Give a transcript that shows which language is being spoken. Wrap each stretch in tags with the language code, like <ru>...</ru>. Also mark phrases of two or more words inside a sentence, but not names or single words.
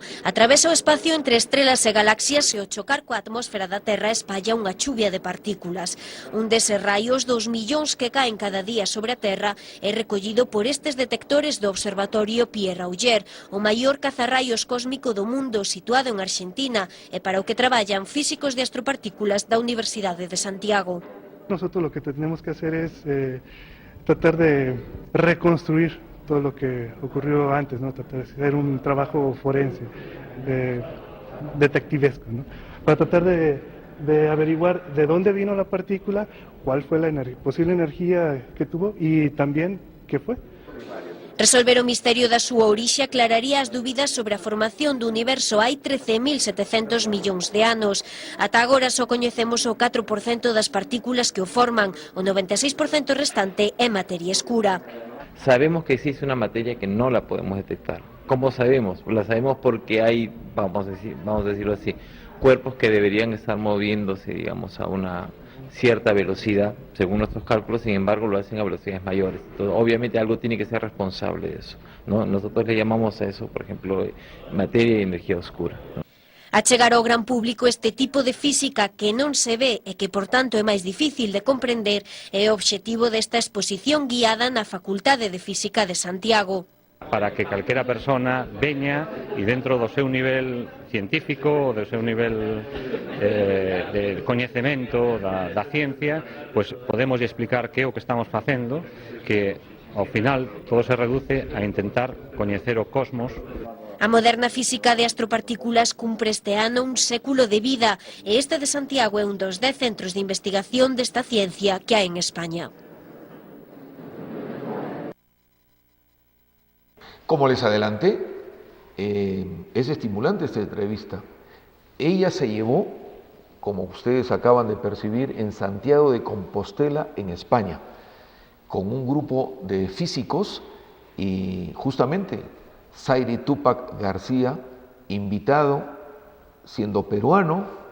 <gl>Atravesa o espacio entre estrelas e galaxias e ao chocar coa atmósfera da Terra espalla unha chuvia de partículas. Un deses raios, 2 millóns que caen cada día sobre a Terra, é recollido por estes detectores do Observatorio Pierre Auger, o maior cazarraios cósmico do mundo situado en Argentina e para o que traballan físicos de astropartículas da Universidade de Santiago.</gl> <es>Nosotros lo que tenemos que hacer es tratar de reconstruir todo lo que ocurrió antes, ¿no? Tratar de hacer un trabajo forense, detectivesco, ¿no? Para tratar de averiguar de dónde vino la partícula, cuál fue la posible energía que tuvo y también qué fue.</es> <gl>Resolver o misterio da súa orixe aclararía as dúbidas sobre a formación do universo hai 13.700 millóns de anos. Ata agora só coñecemos o 4% das partículas que o forman, o 96% restante é materia escura.</gl> <es>Sabemos que existe una materia que no la podemos detectar. ¿Cómo sabemos? La sabemos porque hay, vamos a decirlo así, cuerpos que deberían estar moviéndose, digamos, a una cierta velocidad, según nuestros cálculos, sin embargo lo hacen a velocidades mayores. Entonces, obviamente algo tiene que ser responsable de eso, ¿no? Nosotros le llamamos a eso, por ejemplo, materia y energía oscura, ¿no?</es> <gl>Achegar ao gran público este tipo de física que non se ve e que, por tanto, é máis difícil de comprender é o obxectivo desta exposición guiada na Facultade de Física de Santiago. Para que calquera persona veña e dentro do seu nivel científico, do seu nivel de coñecemento da ciencia, pues podemos explicar que é o que estamos facendo, que ao final todo se reduce a intentar coñecer o cosmos. A moderna física de astropartículas cumpre este ano un século de vida e este de Santiago é un dos 10 centros de investigación desta ciencia que hai en España.</gl> <es>Como les adelanté, es estimulante esta entrevista. Ella se llevó, como ustedes acaban de percibir, en Santiago de Compostela, en España, con un grupo de físicos y justamente Zaire Tupac García, invitado, siendo peruano,</es>